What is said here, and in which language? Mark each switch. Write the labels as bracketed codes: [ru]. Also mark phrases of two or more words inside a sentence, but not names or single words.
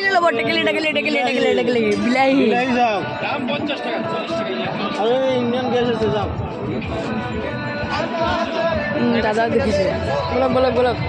[as] টেকেলি বিলাহী বিলাহী যাও আরে ইন্ডিয়ান গ্যাস আছে যাও দাদা দেখিছে বলক